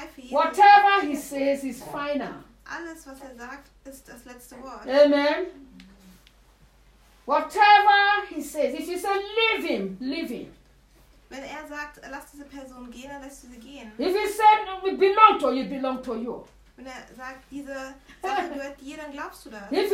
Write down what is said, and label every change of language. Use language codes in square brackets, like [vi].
[en] Whatever he says is final. [de] Alles, was sagt, ist das letzte Wort. [en] Amen. Whatever he says, if you say leave him, leave him. [de] Wenn sagt, lass diese Person gehen, dann lässt du sie gehen. [en] If he said, we belong to you, belong to you. [de] Wenn sagt, diese Sache gehört dir, dann glaubst du das.